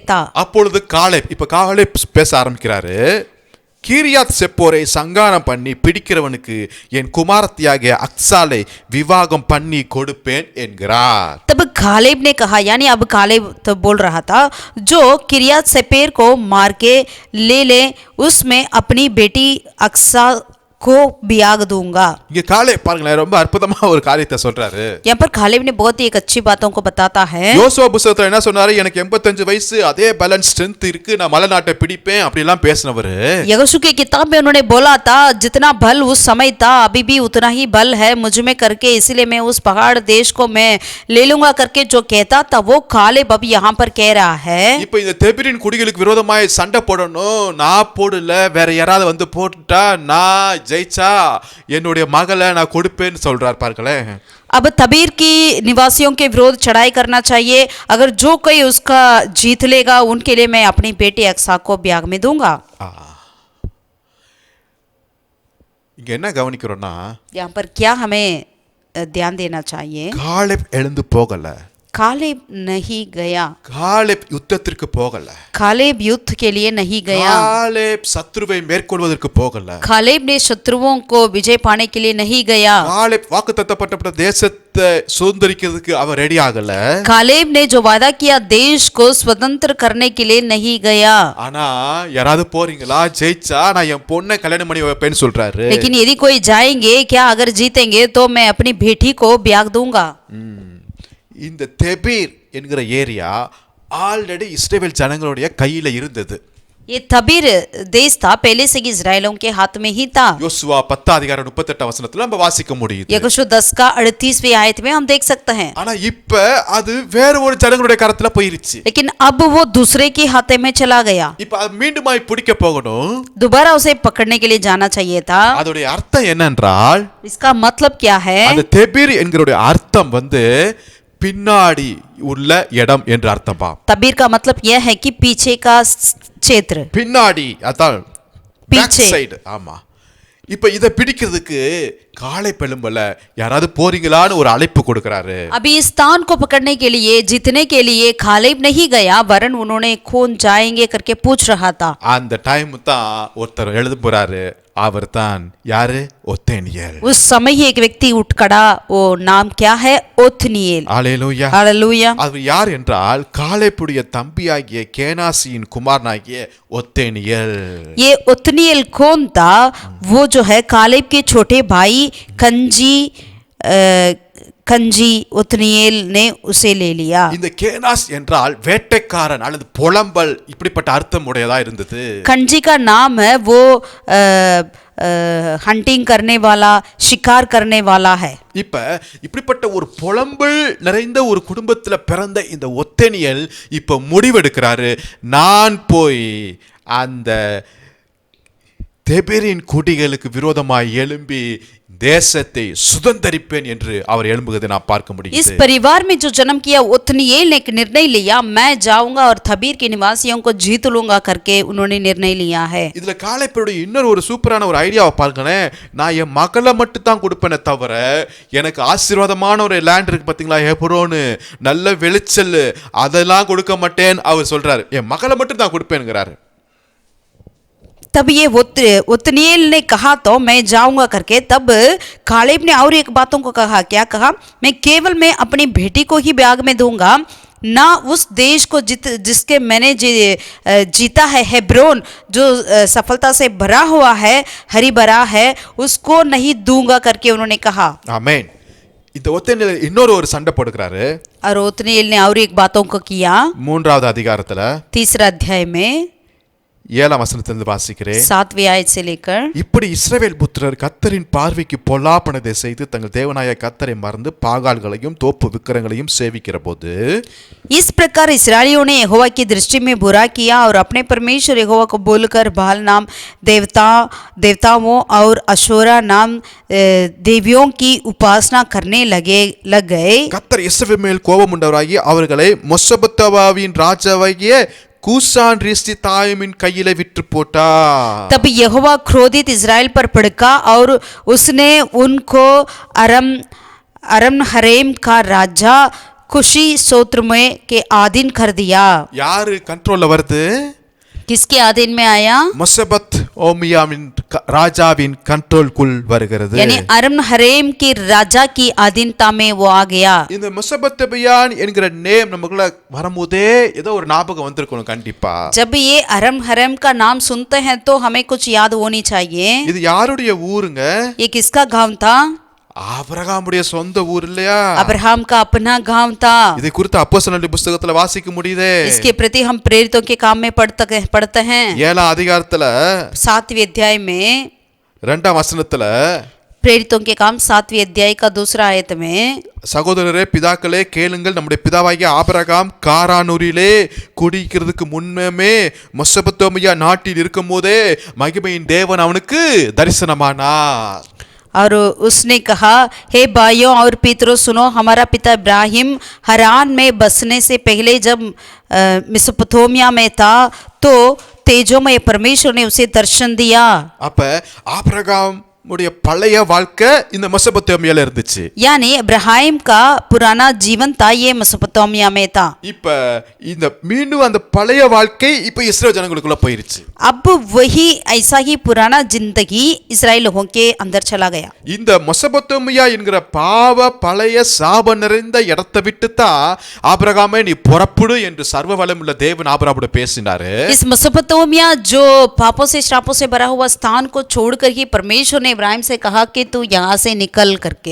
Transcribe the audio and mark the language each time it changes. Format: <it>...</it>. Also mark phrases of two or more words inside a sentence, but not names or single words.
<ta>அப்பொழுது காலேப், இப்ப காலேப் பேச ஆரம்பிக்கிறாரு. கீரியாத் செப்போரை சங்காரம் பண்ணி பிடிக்கிறவனுக்கு என் குமாரத்தியாகிய அக்சாலை விவாகம் பண்ணி கொடுப்பேன் என்கிறார்.</ta> <hi>तब कालेब ने कहा, यानी अब कालेब तो बोल रहा था, जो किरियात सेपेर को मार के ले उसमें अपनी बेटी अक्सा को ब्याह दूंगा.</hi> <ta>இங்க காலே பாருங்களேன், ரொம்ப அற்புதமா ஒரு காரியத்தை சொல்றாரு.</ta> <hi>यहाँ पर कालेब ने बहुत ही एक अच्छी बातों को बताता है.</hi> <ta>யோசுவா புத்தகத்துல என்ன சொன்னாரு, எனக்கு 85 வயசு, அதே</ta> <en>balance strength</en> <ta>இருக்கு, நான் மலை நாட்டை பிடிப்பேன் அப்படி எல்லாம் பேசினவரு.</ta> <hi>यहोशू की किताब में उन्होंने बोला था, जितना बल उस समय था अभी भी उतना ही बल है मुझ में करके, इसीलिए मैं उस पहाड़ देश को मैं ले लूंगा करके जो कहता था वो कालेब अब यहाँ पर कह रहा है.</hi> <ta>இப்போ இந்த தெபீரின் குடிகளுக்கு விரோதமாய் சண்டை போடணும், நான் போடல, வேற யாராவது வந்து போட்டுட்டா நான் ஜெயிச்சா என்னுடைய மகளை நான் கொடுப்பேன்னு சொல்றார் பாருங்களேன்.</ta> <hi>अब तबीर की निवासियों के विरोध चढ़ाई करना चाहिए, अगर जो कोई उसका जीत लेगा उनके लिए मैं अपनी बेटी अक्सा को ब्याह में दूंगा.</hi> <ta>இங்க என்ன கவனிக்கிறோம்னா,</ta> <hi>यहाँ पर क्या हमें ध्यान देना चाहिए.</hi> <ta>காலேப் எழுந்து போகல,</ta> <hi>कालेब नहीं गया,</hi> <ta>காலேப் யுத்தத்திற்கு போகல,</ta> <hi>कालेब युद्ध के लिए नहीं गया,</hi> <ta>காலேப் சத்ருவை மேற்கொள்வதற்கு போகல,</ta> <hi>कालेब ने शत्रुओं को विजय पाने के लिए नहीं गया,</hi> <ta>காலேப் வாக்குத்தத்தப்பட்ட தேசத்தை சுதந்திரிக்கிறதுக்கு அவர் ரெடி ஆகல,</ta> <hi>कालेब ने जो वादा किया देश को स्वतंत्र करने के लिए नहीं गया.</hi> <ta>ஆனா யாராவது போறீங்களா, ஜெயிச்சா நான் என் பொண்ணை கல்யாணம் பண்ணி வைப்பேன்னு சொல்றாரு.</ta> <hi>लेकिन यदि कोई जाएंगे क्या, अगर जीतेंगे तो मैं अपनी बेटी को ब्याह दूंगा.</hi> <ta>இந்த தெபீர் என்கிற ஏரியா ஆல்ரெடி இஸ்ரவேல் ஜனங்களுடைய கையில இருந்தது.</ta> <hi>ये तबीर देश था पहले से ही इजराइलों के हाथ में ही था.</hi> <ta>யோசுவா 10:38 நம்ம வாசிக்க முடியுது.</ta> <hi>यहोशू 10 का 38वें आयत में हम देख सकते हैं.</hi> <ta>ஆனா இப்ப அது வேற ஒரு ஜனங்களுடைய கரத்துல போயிருச்சு.</ta> <hi>लेकिन अब वो दूसरे के हाथे में चला गया.</hi> <ta>இப்ப அது மீண்டுமாய் பிடிக்க போகணும்,</ta> <hi>दोबारा उसे पकड़ने के लिए जाना चाहिए था.</hi> <ta>அதோட அர்த்தம் என்னென்றால்,</ta> <hi>इसका मतलब क्या है?</hi> <ta>அந்த தெபீர் என்கிற அர்த்தம் பின்னாடி உள்ள இடம் என்று அர்த்தம்பா.</ta> <hi>तबीर का मतलब यह है कि पीछे का क्षेत्र,</hi> <ta>பின்னாடி, அதான் பேக்</ta> <hi>पीछे.</hi> <ta>சைடு. ஆமா, இப்ப இத பிடிக்கிறதுக்கு காளை பெலும்பல யாராவது போறீங்களான்னு ஒரு அழைப்பு கொடுக்கறாரு.</ta> <hi>अभी इस स्थान को पकड़ने के लिए, जीतने के लिए कालेब नहीं गया, वरन उन्होंने कौन जाएंगे करके पूछ रहा था.</hi> <ta>அந்த டைம் தான் ஒருத்தர் எழுத போறாரு, அவர் தான் யாரு? ஒத்தேனியேல்.</ta> <hi>उस समय ही एक व्यक्ति उठ खड़ा, वो नाम क्या है? ओत्नियेल.</hi> <ta>ஹalleluya.</ta> <hi>हालेलुया.</hi> <ta>அவர் யார் என்றால் காலேப்புடைய தம்பியாகிய கேனாசியின் குமாரனாகிய ஒத்தேனியேல்.</ta> <hi>ये ओत्नियेल कौन था? वो जो है कालेब के छोटे भाई कंजी ओत्नियेल ने उसे ले लिया.</hi> <ta>இந்த கேனாஸ் என்றால் வேட்டைக்காரன் அல்லது புலம்பல், இப்படிப்பட்ட அர்த்தம் உடையதா இருந்தது.</ta> <hi>कंजी का नाम है वो हंटिंग करने वाला, शिकार करने वाला है.</hi> <ta>இப்ப இப்படிப்பட்ட ஒரு புலம்பல் நிறைந்த ஒரு குடும்பத்துல பிறந்த இந்த ஒத்தேனியேல் இப்ப முடிவெடுக்கிறாரு, நான் போய் அந்த தெபீரின் குடிகளுக்கு விரோதமாய் எழும்பி தேசத்தை சுதந்தரிப்பேன் என்று அவர் எழும்புவதை நான் பார்க்க முடியும்.</ta> <hi>इस परिवार में जो जन्म किया ओत्नियेल ने एक निर्णय लिया, मैं जाऊंगा और तबीर के निवासियों को जीत लूंगा करके उन्होंने निर्णय लिया है.</hi> <ta>இதுல காலேப்புடைய இன்னொரு ஒரு சூப்பரான ஒரு ஐடியாவை பாருங்களேன், நான் என் மகளை மட்டும் தான் கொடுப்பேனே தவிர எனக்கு ஆசீர்வாதமான ஒரு லேண்ட் இருக்கு பாத்தீங்களா, ஹெப்ரோனு, நல்ல வெளிச்சல், அதெல்லாம் கொடுக்க மாட்டேன் அவர் சொல்றாரு, என் மகளை மட்டும் தான் கொடுப்பேன்ங்கிறாரு.</ta> <hi>तब ये ओत्नियेल ने कहा तो मैं जाऊंगा करके, तब कालेब ने और एक बातों को कहा, क्या कहा? मैं केवल मैं अपनी बेटी को ही ब्याह में दूंगा, ना उस देश को जिसके मैंने जीता है, हेब्रोन जो सफलता से भरा हुआ है, हरी भरा है, उसको नहीं दूंगा करके उन्होंने कहा.</hi> <ta>ஆமென். இந்த ஒத்தேனியேல் இன்னொரு ஒரு சண்டை போடுறாரு.</ta> <hi>और ओत्नियेल ने और एक बातों को किया.</hi> <ta>3வது அதிகாரத்துல</ta> <hi>3 अध्याय में</hi> <ta>7ஆம் வசனத்திலிருந்து வாசிக்கிறேன்.</ta> <hi>7वीं आयत से लेकर,</hi> <ta>இப்படி இஸ்ரவேல் புத்திரர் கர்த்தரின் பார்வைக்கு பொல்லாப்பனதை செய்து தங்கள் தேவனாய கர்த்தரை மறந்து பாகால்களையும் தோப்பு விக்கிரங்களையும் சேவிக்கிற போது,</ta> <hi>इस प्रकार इस्राएलियों ने यहोवा की दृष्टि में बुरा किया और अपने परमेश्वर यहोवा को बोलकर बाल नाम देवताओं और अशोरा नाम देवियों की उपासना करने लग गए.</hi> <ta>கர்த்தர் இஸ்ரவேல் மேல் கோபம் உண்டவராகி அவர்களை மொசபத்தாவின் ராஜாவாகிய கூசான் ரிஸ்திதாயிமின் கையில விற்று போட்டா.</ta> <hi>तब यहोवा क्रोधित इजराइल पर भड़का और उसने उनको अरम-हरेम का राजा खुशी सोत्रमे के अधीन कर दिया.</hi> <ta>யாரு கண்ட்ரோல்ல வருது?</ta> <hi>किसके अधीन में आया?</hi> <ta>மொசபத் ஓமியாவின் ராஜாவின் கண்ட்ரோல்குள் வருகிறது.</ta> <hi>यानी अरम हरेम की राजा की अधीनता में वो आ गया.</hi> <ta>இந்த மெசொப்பொத்தேமியான் என்கிற நேம் நமக்குள்ள வரும்போதே ஏதோ ஒரு ஞாபகம் வந்திருக்கணும் கண்டிப்பா.</ta> <hi>जब ये अरम हरेम का नाम सुनते हैं तो हमें कुछ याद होनी चाहिए.</hi> <ta>இது யாருடைய ஊருங்க?</ta> <hi>ये किसका गांव था?</hi> <ta>ஆபிரகாமுடைய சொந்த ஊர் இல்லையா?</ta> <hi>अब्राहम का अपना गांव था.</hi> <ta>இதை குறித்து அப்போஸ்தலர்களுடைய புத்தகத்துல வாசிக்க முடியுதே.</ta> <hi>इसके प्रति हम प्रेरितों के काम में पढ़ते हैं.</hi> <ta>7ஆம் அதிகாரத்துல</ta> <hi>7वें अध्याय में</hi> <ta>2ஆம் வசனத்துல</ta> <hi>प्रेरितों के काम 7वें अध्याय का दूसरा आयत में</hi> <ta>சகோதரரே பிதாக்களே கேளுங்கள், நம்முடைய பிதாவாகிய ஆபிரகாம் காரானூரிலே குடிக்கிறதுக்கு முன்னமே மெசொப்பொத்தேமியா நாட்டில் இருக்கும் போதே மகிமையின் தேவன் அவனுக்கு தரிசனமானார்.</ta> <hi>और उसने कहा, हे भाइयों और पितरों सुनो, हमारा पिता इब्राहिम हरान में बसने से पहले जब मेसोपोटामिया में था तो तेजोमय परमेश्वर ने उसे दर्शन दिया.</hi> <ta>அப்ப ஆபிரகாம் உடைய பழைய வாழ்க்கை இந்த மெசொப்பொத்தேமியால இருந்துச்சு.</ta> <hi>यानी इब्राहिम का पुराना जीवन था, ये मेसोपोटामिया में था.</hi> <ta>இப்ப இந்த மீண்டும் அந்த பழைய வாழ்க்கை இப்ப இஸ்ரேல் ஜனங்களுக்குள்ள போயிருச்சு.</ta> <hi>अब वही ऐसा ही पुराना जिंदगी इस्राएल लोगों के अंदर चला गया.</hi> <ta>இந்த மெசொப்பொத்தேமியா என்கிற பாவ பழைய சாப நிறைந்த இடத்தை விட்டு தான் ஆபிரகாமே நீ புறப்படு என்று சர்வ வல்லமையுள்ள தேவன் ஆபிரகாமோட பேசினாரு.</ta> <hi>इस मेसोपोटामिया जो पापों से श्रापों से भरा हुआ स्थान को छोड़कर ही परमेश्वर ने इब्राहिम से कहा कि तू यहाँ से निकल करके.</hi>